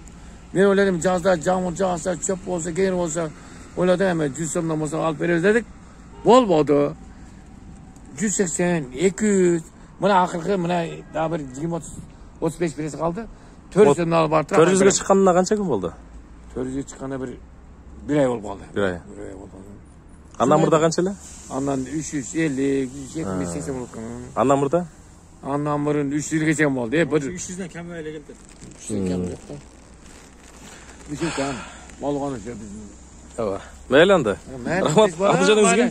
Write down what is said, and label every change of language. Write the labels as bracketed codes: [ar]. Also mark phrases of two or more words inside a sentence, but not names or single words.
[ky] Мен ойлодум жазда жамыр жааса, чөп болсо, кеңир болсо, ойлодум эми 100 сомдон болсо алып беребиз дедик. Болбоду. 180, 200. Мына акыркы мына дагы бир 20-35 пресс калды. 400 сомдон алып барды. 400га чыкканына канча күн болду? 400га чыкканда бир ай болуп калды. Бир ай. Андан мурда канча эле? Андан 350, 70, 80 болуп калган. Андан мурда? Андан мурун 300ге чейин болду. 300дөн кем эле келди. 300 кем жок да. Бизге кем болгону ошо биздин. Ооба. Мейли анда. Рахмат. Аты жөнүңүз ким?